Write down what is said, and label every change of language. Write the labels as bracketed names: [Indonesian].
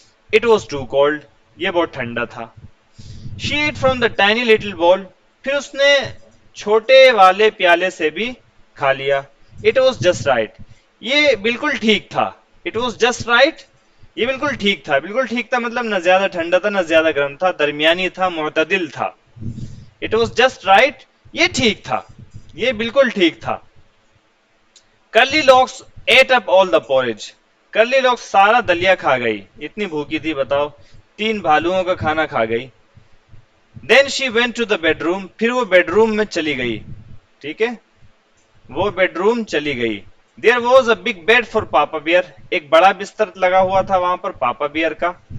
[English] it was too cold, [Urdu] یہ بہت ٹھنڈا تھا. [English] she ate from the tiny little bowl, [Urdu] پھر اس نے چھوٹے والے پیالے سے بھی کھا لیا. [English] it was just right, [Urdu] یہ بالکل ٹھیک تھا. اٹ واز جسٹ رائٹ، یہ بالکل ٹھیک تھا. بالکل ٹھیک تھا مطلب نہ زیادہ ٹھنڈا تھا نہ زیادہ گرم تھا، درمیانی تھا، معتدل تھا. [English] it was just right, [Urdu] یہ ٹھیک تھا، یہ بالکل ٹھیک تھا. [English] Curly Locks ate up all the porridge, [Urdu] کرلی لاکس سارا دلیا کھا گئی. اتنی بھوکی تھی بتاؤ، 3 بھالوؤں کا کھانا کھا گئی. [English] then she went to the bedroom, [Urdu] پھر وہ بیڈ روم میں چلی گئی. ٹھیک ہے، وہ بیڈ روم چلی گئی. [English] there was a big bed for Papa Bear, [Urdu] ایک بڑا بستر لگا ہوا تھا وہاں پر پاپا بیئر کا.